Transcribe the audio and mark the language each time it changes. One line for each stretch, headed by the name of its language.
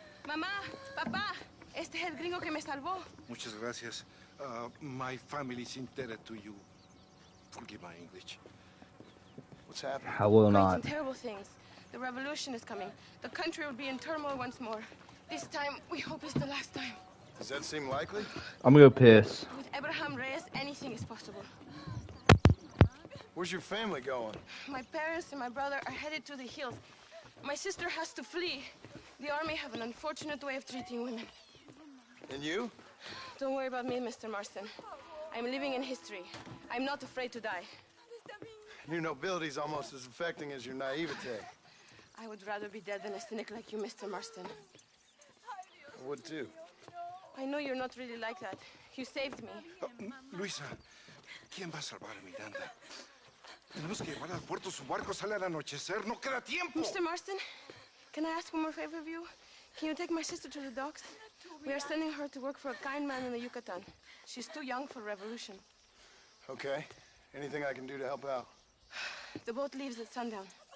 Spanish: Mamá, papá, este es el gringo que me salvó. Muchas gracias.
English: My family's indebted to you. Forgive my English. What's happening? I will Great not. and terrible things. The revolution is coming. The country will be in turmoil once more. This time, we hope it's the last time. Does that seem likely? I'm gonna go piss. With Abraham Reyes, anything is possible. Where's your family going? My parents and my brother are headed to the hills. My sister has to flee. The army have an unfortunate way of treating women. And you? Don't worry about me, Mr. Marston. I'm living in history. I'm not afraid to die. Your nobility's almost as affecting as your naivete. I would rather be dead than a cynic like you, Mr. Marston. I would too. I know you're not really like that. You saved me.
Spanish: Luisa, ¿quién va a salvar a Miranda? Tenemos que llevar al puerto. Su barco sale al anochecer. No queda tiempo.
English: Mr. Marston, can I ask one more favor of you? Can you take my sister to the docks? We are sending her to work for a kind man in the Yucatan. She's too young for revolution. Okay. Anything I can do to help out? The boat leaves at sundown.